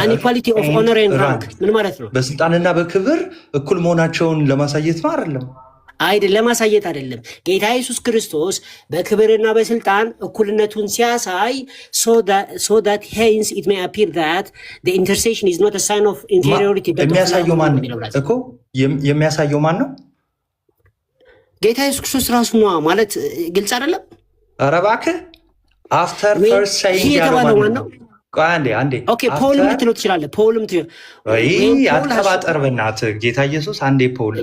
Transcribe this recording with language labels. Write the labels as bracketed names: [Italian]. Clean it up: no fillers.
[English] አንኢኳሊቲ ኦፍ ኦነር ኤንድ ራንክ [Amharic] ምን ማለት ነው? በስልጣንና በክብር እኩል መሆናቸውን ለማሳየት ነው አይደለም? አይደለም፣ ለማሳየት አይደለም። ጌታ ኢየሱስ ክርስቶስ በክብርና በስልጣን እኩልነቱን ሲያሳይ [English] so that hence it may appear that the intercession is not a sign of inferiority but [Amharic] የሚያሳየው ማን እኮ የሚያሳየው ማን ነው? ጌታ ኢየሱስ ክርስቶስ ራሱ ነው ማለት ግልጽ አይደለም? ኧረ እባክህ [English] አፍተር ፈርስት ሴይንግ [Amharic] ያለው ነው። አንዴ ኦኬ ፖል ልትለው ትችላለህ። ፖልም አትቀባጠር በእናትህ ጌታ ኢየሱስ አንዴ ፖል